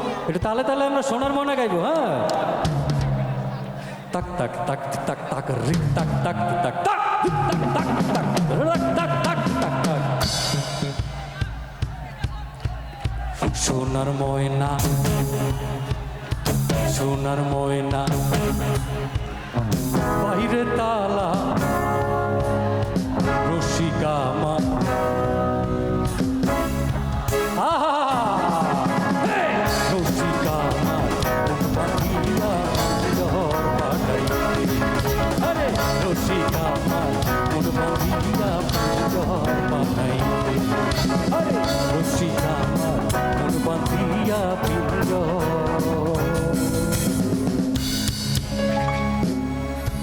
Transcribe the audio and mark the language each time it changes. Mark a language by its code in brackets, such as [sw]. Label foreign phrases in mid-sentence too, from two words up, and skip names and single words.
[bn] এটা তালে তালে আমরা সোনার মনে গাইবো, হ্যাঁ। তাক তাক তাক তাক তাক রিক তাক তাক তাক তাক রিক তাক তাক তাক রাক তাক তাক তাক তাক। সোনার ময়না, সোনার ময়না, বাইরে তালা, রসিকা মা, রসিকা মা, বাঁধিয়া ঘর বানাইতে, আরে রসিকা মা, মন বাঁধিয়া ঘর বানাইতে, আরে রসিকা মা, মন বাঁধিয়া [en] thank you.